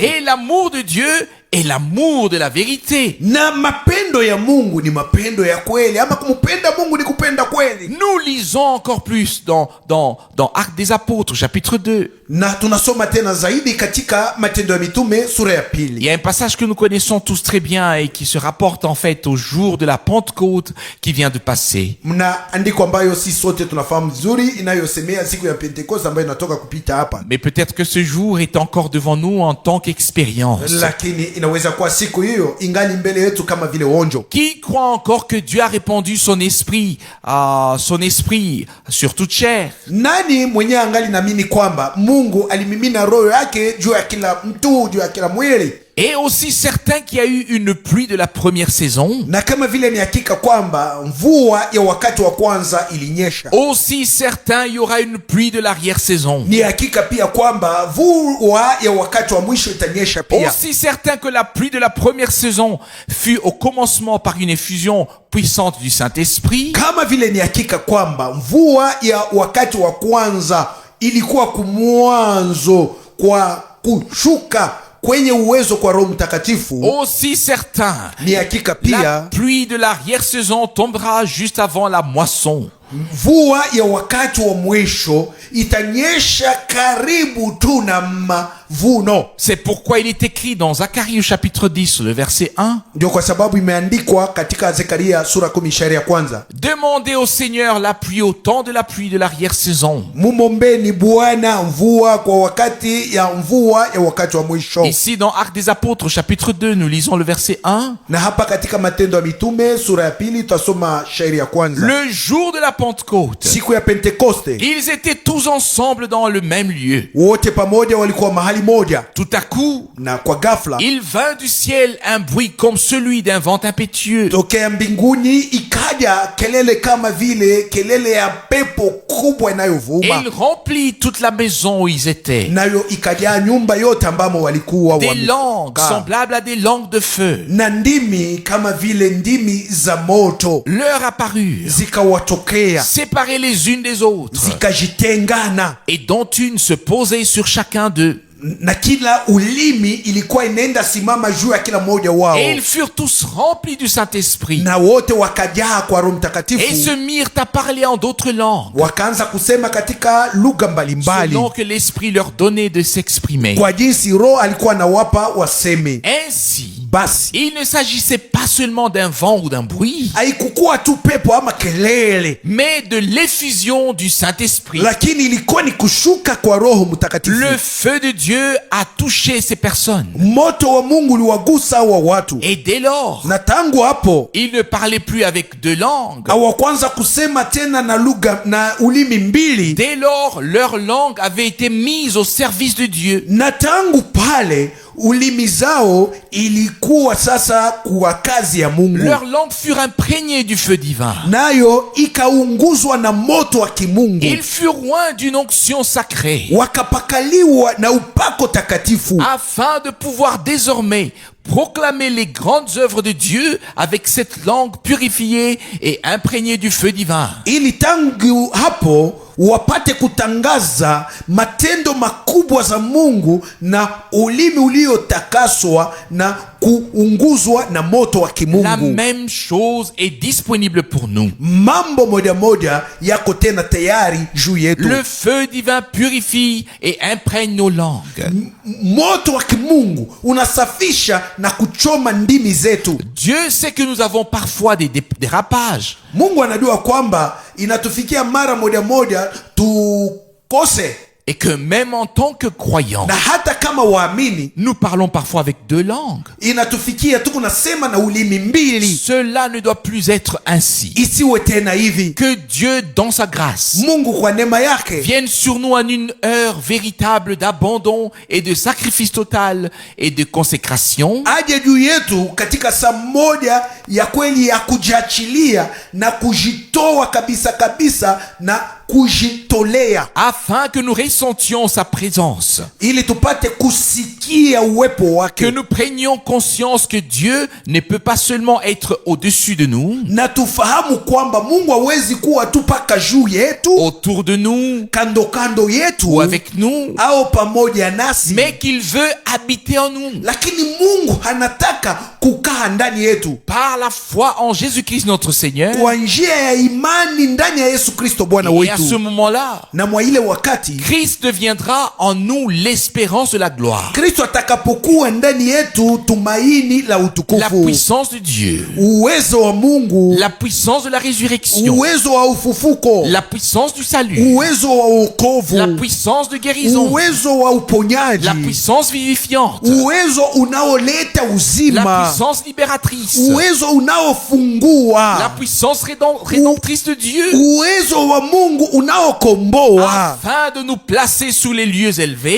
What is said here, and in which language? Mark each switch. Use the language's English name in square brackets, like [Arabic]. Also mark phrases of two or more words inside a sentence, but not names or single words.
[French] Et l'amour de Dieu est l'amour de la vérité. [Swahili] Na mapendo ya Mungu ni mapendo ya kweli, ama kumpenda Mungu ni kupenda kweli. [French] Nous lisons encore plus dans Actes des Apôtres, chapitre 2. [Swahili] Na tunasoma tena zaidi katika Matendo ya Mitume sura ya [French] Il [Swahili] pili. [French] y a un passage que nous connaissons tous très bien et qui se rapporte en fait au jour de la Pentecôte qui vient de passer. [Swahili] Mna andiko ambayo si sote tunafahamu vizuri, inayosemea siku ya Pentekoste ambayo inatoka kupita hapa, [French] Mais peut-être que ce jour est encore devant nous en tant qu'expérience. [Swahili] lakini inaweza kuwa siku hiyo ingali mbele yetu kama vile onjo. [French] Qui croit encore que Dieu a répandu son esprit sur toute chair? [Swahili] Nani mwenye angali naamini kwamba Mungu alimimina roho yake juu ya kila mtu, juu ya kila mwili? [French] Et aussi certain qu'il y a eu une pluie de la première saison, [Swahili] Na kama vile ni hakika kwamba mvua ya wakati wa kwanza ilinyesha, [French] aussi certain il y aura une pluie de l'arrière-saison. [Swahili] ni hakika pia kwamba mvua ya wakati wa mwisho itanyesha pia. [French] Aussi certain que la pluie de la première saison fut au commencement par une effusion puissante du Saint-Esprit, [Swahili] Kama vile ni hakika kwamba mvua ya wakati wa kwanza ilikuwa kumwanzo kwa kushuka kwenye uwezo kwa Roho Mtakatifu, [French] aussi certain, [Swahili] ni hakika [French] la [Swahili] pia [French] pluie de l'arrière-saison tombera juste avant la moisson. [Swahili] mvua ya wakati wa mwisho itanyesha karibu tu na mavuno. [French] C'est pourquoi il est écrit dans Zacharie au chapitre 10, le verset 1. [Swahili] Ndio kwa sababu imeandikwa katika Zekaria sura 10 shairi ya kwanza, [French] Demandez au Seigneur la pluie au temps de la pluie de l'arrière-saison. [Swahili] mumombeni Bwana mvua kwa wakati ya mvua ya wakati wa mwisho. [French] Ici dans Actes des Apôtres au chapitre 2, nous lisons le verset 1. [Swahili] Na hapa katika Matendo ya Mitume sura ya 2 tutasoma shairi ya kwanza. [French] Le jour de la Pentecôte, [Swahili] Siku ya Pentekoste [French] ils étaient tous ensemble dans le même lieu. [Swahili] wote pamoja walikuwa mahali moja, [French] Tout à coup, [Swahili] na kwa ghafla [French] il vint du ciel un bruit comme celui d'un vent impétueux. [Swahili] tokea mbinguni ikaja kelele kama vile kelele ya pepo kubwa [French] Et [Swahili] inayovuma, [French] il remplit toute la maison où ils étaient. [Swahili] nayo ikajaa nyumba yote ambamo walikuwa [French] Des langues [Swahili] wamekaa, [French] semblables à des langues de feu [Swahili] na ndimi kama vile ndimi za moto [French] leur apparurent, [Swahili] zikawatokea, [French] séparées les unes des autres, [Swahili] zikajitengana, [French] et dont une se posait sur chacun d'eux. [Swahili] na kila ulimi ilikuwa inaenda simama juu ya kila mmoja wao, [French] Et ils furent tous remplis du Saint-Esprit [Swahili] na wote wakajaa kwa Roho [French] et [Swahili] Mtakatifu, [French] se mirent à parler en d'autres langues, [Swahili] wakaanza kusema katika lugha mbalimbali [French] selon que l'Esprit leur donnait de s'exprimer. [Swahili] kwa jinsi Roho alikuwa anawapa waseme. [French] Ainsi, [Swahili] Basi [French] il ne s'agissait pas seulement d'un vent ou d'un bruit, [Swahili] haikukuwa tu pepo ama kelele, [French] mais de l'effusion du Saint-Esprit. [Swahili] lakini ilikuwa ni kushuka kwa Roho Mtakatifu. [French] Le feu de Dieu a touché ces personnes. [Swahili] Moto wa Mungu uliwagusa wa watu, [French] Et dès lors, [Swahili] na tangu hapo [French] ils ne parlaient plus avec deux langues. [Swahili] hawakwanza kusema tena na lugha na ulimi mbili, [French] Dès lors, leur langue avait été mise au service de Dieu. [Swahili] na tangu pale ulimi zao ilikuwa sasa kwa kazi ya Mungu, [French] Leurs langues furent imprégnées du feu divin. [Swahili] nayo ikaunguzwa na moto wa kimungu, [French] Ils furent loin d'une onction sacrée, [Swahili] wakapakaliwa na upako takatifu, [French] afin de pouvoir désormais proclamer les grandes œuvres de Dieu avec cette langue purifiée et imprégnée du feu divin. [Swahili] ili tangu hapo wapate kutangaza matendo makubwa za Mungu na ulimi uliotakaswa na kuunguzwa na moto wa [French] La [Swahili] kimungu. [French] même chose est disponible pour nous. [Swahili] Mambo moja moja yako tena tayari juu yetu. [French] Le feu divin purifie et imprègne nos langues. [Swahili] Moto wa kimungu unasafisha na kuchoma ndimi zetu. [French] Dieu sait que nous avons parfois des dérapages. [Swahili] Mungu anajua kwamba inatufikia mara moja moja tukose, [French] Et que même en tant que croyants, [Swahili] na hata kama waamini [French] nous parlons parfois avec deux langues. [Swahili] inatufikia tu kunasema na ulimi mbili. [French] Cela ne doit plus être ainsi. [Swahili] Isiwe tena hivi. [French] Que Dieu, dans sa grâce, [Swahili] Mungu kwa neema yake [French] vienne sur nous en une heure véritable d'abandon et de sacrifice total et de consécration, [Swahili] aje juu yetu katika saa moja ya kweli ya kujiachilia na kujitoa kabisa kabisa na kujitolea, [French] afin que nous ressentions sa présence, [Swahili] ili tupate kusikia uwepo [French] que [Swahili] wake, [French] nous prenions conscience que Dieu ne peut pas seulement être au-dessus de nous, [Swahili] na tufahamu kwamba Mungu hawezi kuwa tu paka juu yetu, [French] autour de nous [Swahili] kando kando [French] ou [Swahili] yetu [French] avec nous, [Swahili] au pamoja nasi, [French] mais qu'il veut habiter en nous. [Swahili] lakini Mungu anataka kukaa ndani yetu [French] Par la foi en Jésus-Christ notre Seigneur. [Swahili] kwa njia ya imani ndani ya Yesu Kristo Bwana [French] Et à ce [Swahili] wetu. [French] moment-là, [Swahili] Na mwa ile wakati [French] Christ deviendra en nous l'espérance de la gloire, [Swahili] Kristo atakapokuwa ndani yetu tumaini la [French] la [Swahili] utukufu, [French] puissance de Dieu, [Swahili] uwezo wa Mungu, [French] la puissance de la résurrection, [Swahili] uwezo wa ufufuko, [French] la puissance du salut, [Swahili] uwezo wa wokovu, [French] la puissance de guérison, [Swahili] uwezo wa uponyaji, [French] la puissance vivifiante, [Swahili] uwezo unaoleta [French] la [Swahili] uzima, [French] puissance libératrice, [Swahili] uwezo [French] la [Swahili] unaofungua, [French] puissance rédemptrice de Dieu, [Swahili] uwezo wa Mungu unaokomboa, [French] afin de nous placer sous les lieux élevés